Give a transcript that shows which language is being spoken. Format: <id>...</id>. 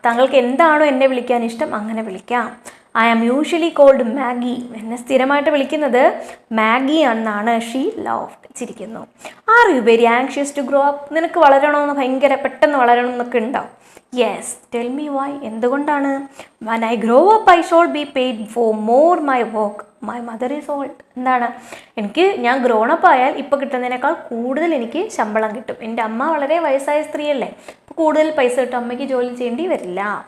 <ml>താങ്കൾക്ക് എന്താണോ എന്നെ വിളിക്കാൻ ഇഷ്ടം അങ്ങനെ വിളിക്കാം.</ml> <en>I am usually called Maggie.</en> <ml>എന്നെ സ്ഥിരമായിട്ട് വിളിക്കുന്നത് മാഗി എന്നാണ്.</ml> <en>She loved.</en> <ml>ചിരിക്കുന്നു.</ml> <en>Are you very anxious to grow up?</en> <ml>നിനക്ക് വളരണമെന്ന് ഭയങ്കര പെട്ടെന്ന് വളരണം എന്നൊക്കെ ഉണ്ടോ?</ml> <en>Yes, tell me why.</en> <ml>എന്തുകൊണ്ടാണ്?</ml> <en>when I grow up I shall be paid for more my work. My mother is old.</en> <ml>എനിക്ക് ഞാൻ ഗ്രോൺ അപ്പ് ആയാൽ ഇപ്പോൾ കിട്ടുന്നതിനേക്കാൾ കൂടുതൽ എനിക്ക് ശമ്പളം കിട്ടും. എൻ്റെ അമ്മ വളരെ വയസ്സായ സ്ത്രീയല്ലേ, അപ്പോൾ കൂടുതൽ പൈസ കിട്ടും. അമ്മയ്ക്ക് ജോലി ചെയ്യേണ്ടി വരില്ല.</ml>